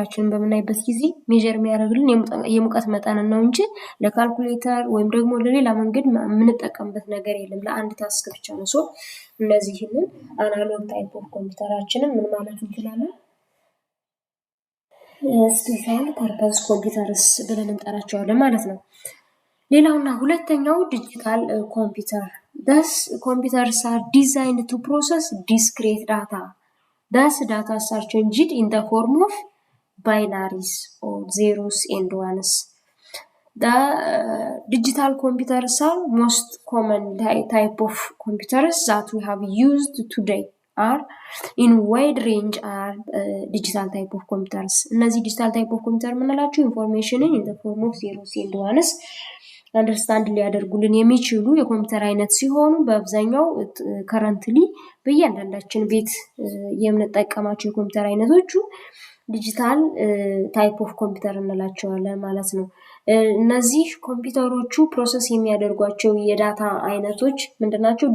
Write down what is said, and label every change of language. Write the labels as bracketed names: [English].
[Amharic] በምናይበት ጊዜ ሜዠር የሚያደርግልን የሙቀት መጠንን ነው እንጂ ለካልኩሌተር ወይም ደግሞ ለሌላ መንገድ የምንጠቀምበት ነገር የለም። ለአንድ ታስክ ብቻ ነው። ሶ እነዚህንን አናሎግ ታይፕ ኦፍ ኮምፒውተራችንን ምን ማለት እንችላለን? ስፔሻል ፐርፐዝ ኮምፒውተርስ ብለን እንጠራቸዋለን ማለት ነው። ሌላውና ሁለተኛው ዲጂታል ኮምፒውተር [English] thus computers are designed to process discrete data. thus data are changed in the form of binaries or zeros and ones. The digital computers are most common type of computers that we have used today are in wide range are digital type of computers. [Amharic] እነዚህ [English] digital type of computer [Amharic] የምንላቸው ኢንፎርሜሽንን [English] in the form of zeros and ones [Amharic] አንደርስታንድ ሊያደርጉልን የሚችሉ የኮምፒውተር አይነት ሲሆኑ በአብዛኛው ከረንትሊ በእያንዳንዳችን ቤት የምንጠቀማቸው የኮምፒውተር አይነቶቹ ዲጂታል ታይፕ ኦፍ ኮምፒውተር እንላቸዋለን ማለት ነው። እነዚህ ኮምፒውተሮቹ ፕሮሰስ የሚያደርጓቸው የዳታ አይነቶች ምንድናቸው?